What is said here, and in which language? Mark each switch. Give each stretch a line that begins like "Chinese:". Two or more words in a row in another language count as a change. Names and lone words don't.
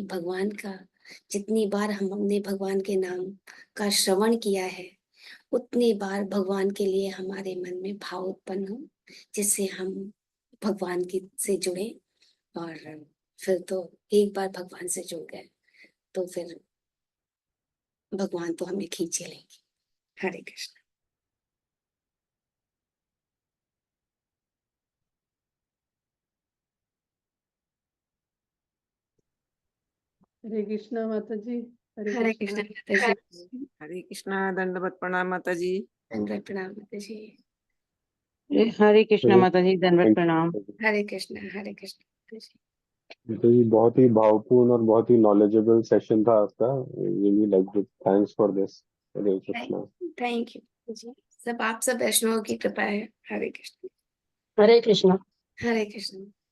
Hindi: भगवान का जितनी बार हमने भगवान के नाम का श्रवण किया है, उतनी बार भगवान के लिए हमारे मन में भाव उत्पन्न हो, जिससे हम भगवान की से जुड़े, और फिर तो एक बार भगवान से जुड़ गए तो फिर भगवान तो हमें खींच ही लेंगे। हरे कृष्ण। हरे कृष्णा माता जी। हरे हरे कृष्णा। कृष्ण माता जी। हरे कृष्णा। दंडवत प्रणाम माता जी। दंडवत प्रणाम माता जी। हरे कृष्णा माता जी, दंडवत प्रणाम। हरे कृष्ण माता जी। तो ये बहुत ही भावपूर्ण और बहुत ही नॉलेजेबल सेशन था आपका।
English: Really like it. Thanks for this.
Hindi: हरे कृष्णा।
English: Thank you ji.
Hindi: सब आप सब वैष्णव की कृपा है। हरे कृष्ण। हरे कृष्णा। हरे कृष्ण।